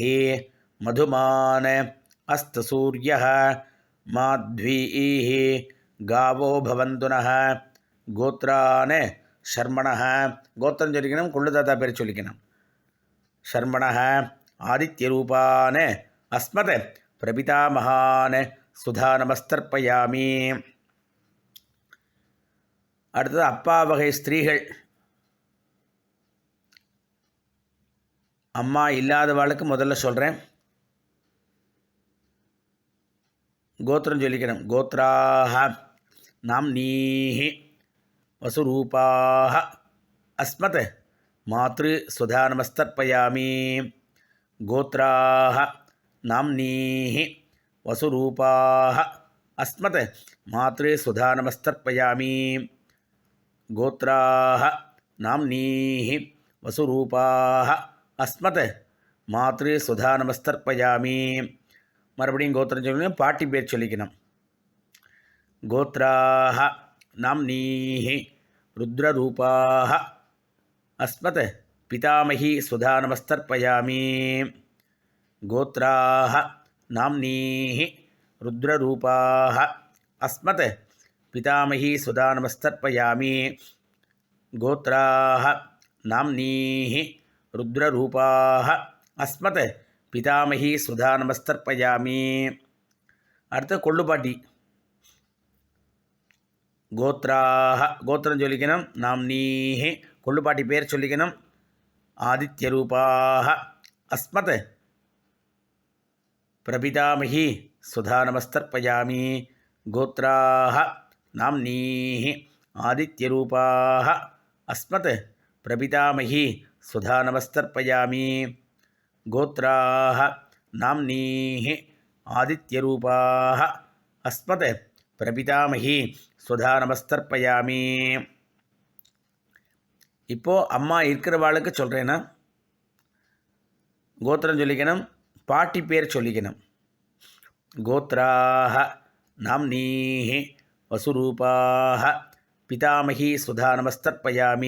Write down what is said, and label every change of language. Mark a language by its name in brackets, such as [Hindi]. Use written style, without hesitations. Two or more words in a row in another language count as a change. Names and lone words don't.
[Sanskrit] मधुमान् अस्तु सूर्यः माध्वीः गावो भवन्तु नः गोत्रान् शर्मणः गोत्रं [Tamil] சொல்லிக்கணும் கொள்ளு தாத்தா பேர் சொல்லிக்கணும் [Sanskrit] शर्मणः आदित्यरूपान् अस्मत् प्रपितामहान् स्वधा नमस्तर्पयामि [Tamil] அடுத்தது அப்பா வகை ஸ்திரீகள் அம்மா இல்லாதவாளுக்கு முதல்ல சொல்கிறேன் கோத்திரம் [Sanskrit] சொல்லிக்கணும் गोत्राः नाम्नीः वसुरूपाः अस्मत् मातृ सुधा नमस्तर्पयामि गोत्राः नाम्नीः वसुरूपाः अस्मत् मातृ सुधा नमस्तर्पयामि गोत्राः नाम्नीः वसुरूपाः अस्मत् मातृ सुधा नमस्तर्पयामि [Tamil] मறுபடியும் गोत्रं சொல்லுங்க பாட்டி பேர் சொல்லிக்கணும் [Sanskrit] गोत्राः नाम्नीः रुद्ररूपाः अस्मत् पितामही सुधा नमस्तर्पयामि गोत्राः नाम्नीः रुद्ररूपाः अस्मत् पितामही सुधा नमस्तर्पयामि गोत्राः नाम्नीः रुद्ररूपाः अस्मत् पितामही सुधा नमस्तर्पयामि [Tamil] அடுத்து கொள்ளுப்பாட்டி [Sanskrit] गोत्राः गोत्रं சொல்லிக்கணும் नाम्नीः [Tamil] கொள்ளுப்பாட்டி பேர் சொல்லிக்கணும் [Sanskrit] आदित्यरूपाः अस्मत् प्रपितामही सुधा नमस्तर्पयामि गोत्राः नाम्नीः आदित्यरूपाः अस्मत् प्रपितामही सुधा नमस्तर्पयामि गोत्राः नाम्नीः आदित्यरूपाः अस्मत् प्रपितामही सुधा नमस्तर्पयामि [Tamil] இப்போ அம்மா இருக்கிறவாளுக்கு சொல்கிறேன்னா கோத்திரம் சொல்லிக்கணும், பாட்டி பேர் சொல்லிக்கணும். [Sanskrit] गोत्राः नाम्नीः वसुरूपाः पितामही सुधा नमस्तर्पयामि.